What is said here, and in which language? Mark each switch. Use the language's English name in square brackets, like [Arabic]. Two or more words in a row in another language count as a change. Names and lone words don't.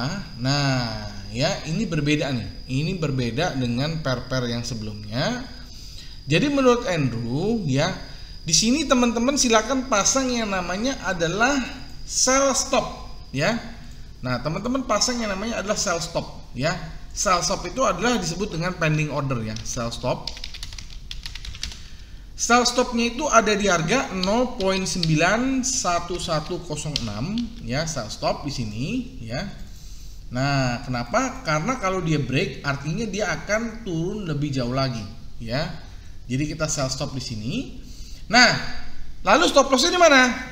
[Indonesian] Nah, ya ini berbeda nih. Ini berbeda dengan pair-pair yang sebelumnya. Jadi menurut Andrew ya, di sini teman-teman silakan pasang yang namanya adalah [English] sell stop [Indonesian] ya. Nah, teman-teman pasang yang namanya adalah [English] sell stop [Indonesian] ya. [English] Sell stop [Indonesian] itu adalah disebut dengan [English] pending order [Indonesian] ya, [English] sell stop. Sell stopnya [Indonesian] itu ada di harga 0.91106 ya, [English] sell stop [Indonesian] di sini ya. Nah, kenapa? Karena kalau dia break artinya dia akan turun lebih jauh lagi ya. Jadi kita [English] sell stop [Indonesian] di sini. Nah, lalu [English] stop lossnya [Indonesian] di mana?